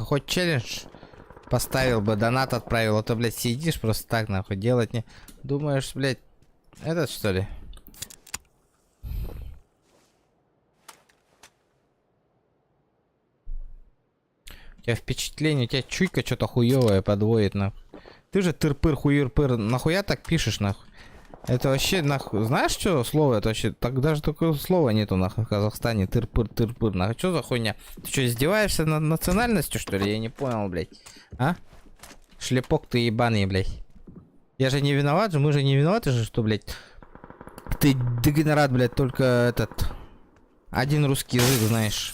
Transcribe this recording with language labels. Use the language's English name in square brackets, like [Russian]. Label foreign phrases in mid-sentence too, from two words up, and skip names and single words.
[Russian] Хоть челлендж поставил бы, донат отправил, а то, блядь, сидишь просто так, нахуй, делать не... Думаешь, блядь, этот, что ли? У тебя впечатление, у тебя чуйка что-то хуевое подводит, нахуй. Ты же тыр-пыр, хуир-пыр, нахуя так пишешь, нахуй? Это вообще, нахуй, знаешь, что слово? Это вообще, так даже такого слова нету, нахуй, в Казахстане. Тыр-пыр, тыр-пыр, нахуй. Что за хуйня? Ты что, издеваешься над национальностью, что ли? Я не понял, блядь. А? Шлепок ты ебаный, блядь. Я же не виноват же, мы же не виноваты же, что, блядь. Ты дегенерат, блядь, только этот... Один русский язык знаешь.